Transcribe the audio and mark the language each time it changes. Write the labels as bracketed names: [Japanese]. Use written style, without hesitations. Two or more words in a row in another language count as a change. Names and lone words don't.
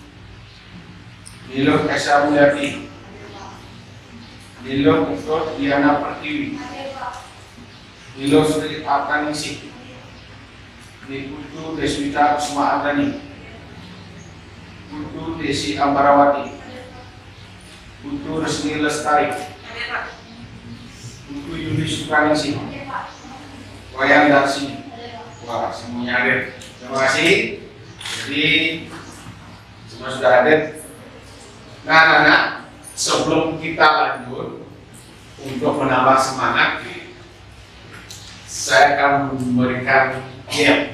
[Indonesian] Niluh Esa Mulyati, Niluh Ketut Diana Pertiwi, Niluh Sri Akaningsih, Niputu Deswita Kusma Adani, Putu Desi Ambarawati, Putu Resmi Lestari, Putu Yudi Sukaningsih, Wayang Darsi. Wah, semuanya hadir. Terima kasih. Jadi semua sudah hadir. Nah, anak-anak, sebelum kita lanjut untuk menambah semangat, saya akan memberikan game.